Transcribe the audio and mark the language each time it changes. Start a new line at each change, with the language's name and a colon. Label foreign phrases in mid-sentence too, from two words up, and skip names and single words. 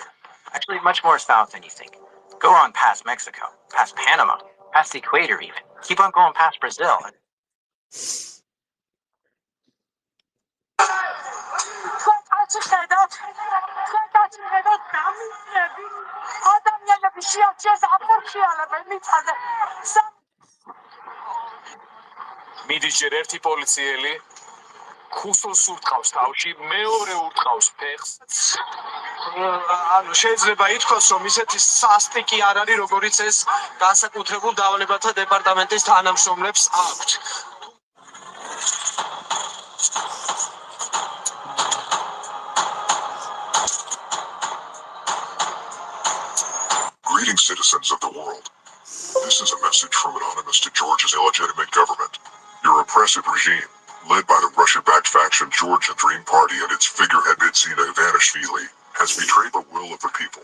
English: Actually, much more south than you think. Go on past Mexico, past Panama, past the equator even. Keep on going past Brazil.
Georgian: მიდის ჯერ ერთი პოლიციელი ხუსოს ურტყავს თავში, მეორე ურტყავს ფეხს. ანუ შეიძლება ითქვას, რომ ისეთი სასტიკი არ არის, როგორიც ეს განსაკუთრებულ დავალებათა დეპარტამენტის თანამშრომლებს აქვთ.
English: Greetings, citizens of the world. This is a message from Anonymous to Georgia's illegitimate government. Your oppressive regime, led by the Russia-backed faction Georgia Dream Party and its figurehead Bidzina Ivanishvili, has betrayed the will of the people.